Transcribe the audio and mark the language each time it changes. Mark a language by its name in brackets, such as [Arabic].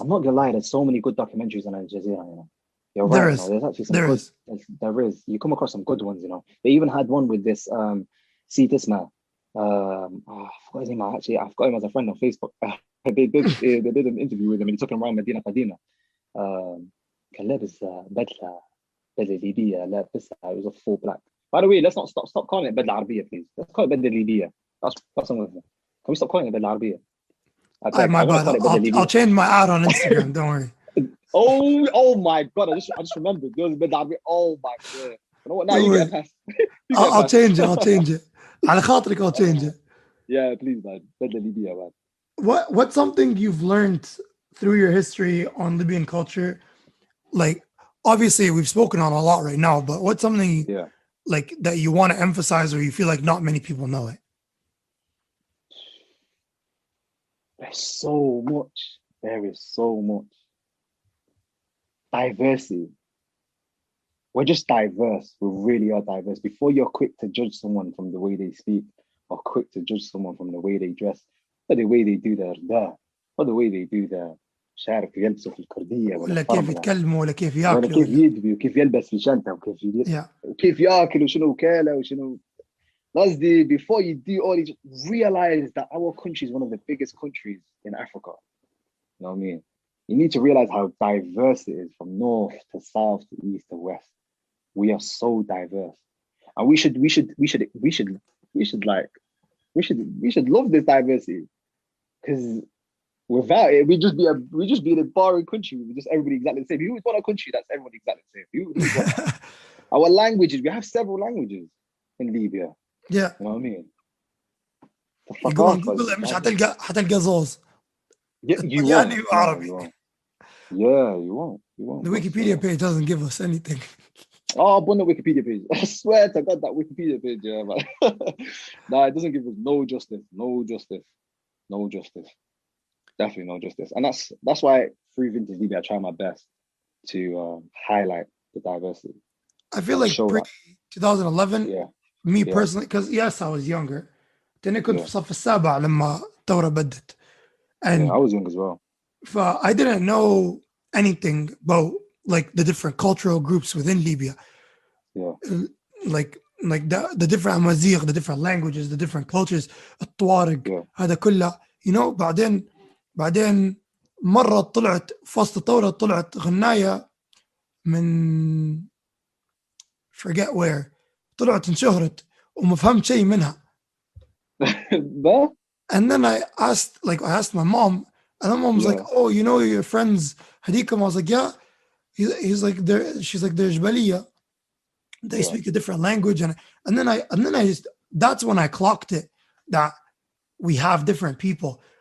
[English] I'm not gonna lie, there's so many good documentaries on Al Jazeera, you know. You're right. There's actually some there is. You come across some good ones, you know. They even had one with this Tisma. I forgot his name. Actually, I've got him as a friend on Facebook. They did an interview with him, and he took him around Medina Qadima. [Arabic] كان لابس بدلة ليبية, لابسها. [English] It was a full black. By the way, let's not stop calling it بدلة عربية, please. Let's call it بدلة ليبية. That's something. Can we stop calling it بدلة عربية? My bad. I'll change my ad on Instagram. Don't worry. Oh my God! I just remembered. There was بدلة عربية. Oh my God! You know what? Now you get past. I'll change it. [Arabic] على خاطرك, [English] I'll change it. Yeah, please, man. [Arabic] بدلة ليبية, man. [English] What's something you've learned through your history on Libyan culture? Like, obviously we've spoken on a lot right now, but what's something like that you want to emphasize, or you feel like not many people know it? There's so much. There is so much. Diversity. We're just diverse. We really are diverse. Before you're quick to judge someone from the way they speak, or quick to judge someone from the way they dress, or the way they do their or the way they do their [Arabic] مش عارف يلبسوا في الكردية ولا كيف يتكلموا ولا كيف ياكلوا ولا كيف يدبي وكيف يلبس في شنطة وكيف ياكل وشنو كاله وشنو قصدي. [English] Before you do all these, realize that our country is one of the biggest countries in Africa. You know what I mean? You need to realize how diverse it is from north to south to east to west. We are so diverse, and we should love this diversity, because without it, we just be in a boring country. We just everybody exactly the same. Who would want a country that's everybody exactly the same? Our languages, we have several languages in Libya. Yeah. You know what I mean? [Arabic] Google مش حتلقى زوز. [English] You won't. Yeah, you won't. The Wikipedia page doesn't give us anything. Oh, I'm on the Wikipedia page. I swear to God, that Wikipedia page, yeah, man. Nah, it doesn't give us no justice. Definitely no justice. And that's why through Vintage Libya, I try my best to highlight the diversity. I feel like pre-2011, me personally, because yes, I was younger. Then I [Arabic] كنت في الصف السابع لما الثورة بدت. [English] And I was young as well. I didn't know anything about like the different cultural groups within Libya. Yeah. Like the different Amazigh, the different languages, the different cultures, [Arabic] الطوارق هذا كله. [English] You know, [Arabic] بعدين مرة طلعت في وسط الثورة طلعت غناية من [English] forget where [Arabic] طلعت انشهرت وما فهمت شيء منها. [English] And then I asked my mom, and my mom was like, "Oh, you know your friends Hadikum?" I was like, "Yeah." He's like, she's like, "They're Jbaliya. They speak a different language," and then I just, that's when I clocked it. that we have different people.